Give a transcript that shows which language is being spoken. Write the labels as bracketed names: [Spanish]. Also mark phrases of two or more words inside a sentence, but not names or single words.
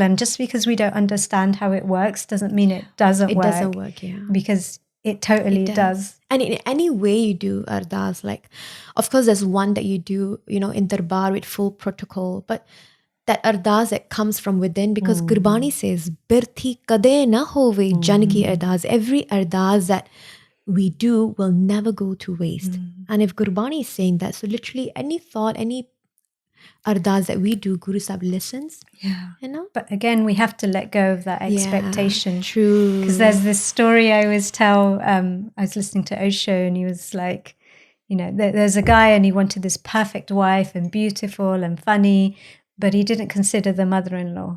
[English] And just because we don't understand how it works doesn't mean it doesn't work. It doesn't work, because it totally does. And in any way you do Ardas, like, of course, there's one that you do, in Darbar with full protocol, but that Ardas that comes from within, because Gurbani says, [Punjabi] ਬਿਰਥੀ ਕਦੇ ਨ ਹੋਵੈ ਜਨ ਕੀ ਅਰਦਾਸਿ. [English] Every Ardas that we do will never go to waste. And if Gurbani is saying that, so literally any thought, any Ardas that we do, Guru Sahib listens. But again, we have to let go of that expectation. True. Because there's this story I always tell. I was listening to Osho, and he was like, there's a guy and he wanted this perfect wife and beautiful and funny, but he didn't consider the mother-in-law.